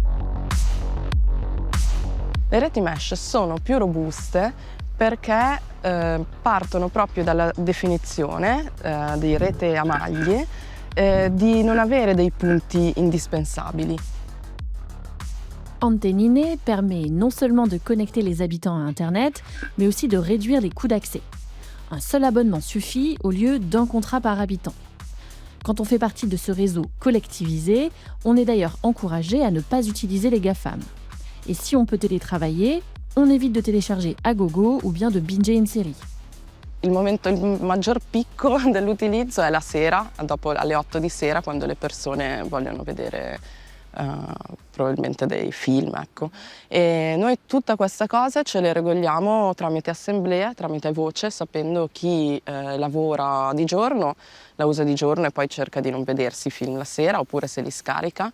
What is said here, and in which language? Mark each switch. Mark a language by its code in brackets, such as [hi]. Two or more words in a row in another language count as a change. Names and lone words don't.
[it] Le reti mesh sono più robuste perché partono proprio dalla definizione di rete a maglie di non avere dei punti indispensabili. [fr] Antenine permet non seulement de connecter les habitants à Internet, mais aussi de réduire les coûts d'accès. Un seul abonnement suffit au lieu d'un contrat par habitant. Quand on fait partie de ce réseau collectivisé, on est d'ailleurs encouragé à ne pas utiliser les GAFAM. Et si on peut télétravailler, on évite de télécharger à gogo ou bien de binger une série. [it] Il maggior picco dell'utilizzo è la sera, dopo alle 8 di sera, quando le persone vogliono vedere probabilmente dei film, ecco. E noi tutta questa cosa ce le regoliamo tramite assemblea, tramite voce, sapendo chi lavora di giorno, la usa di giorno e poi cerca di non vedersi film la sera oppure se li scarica.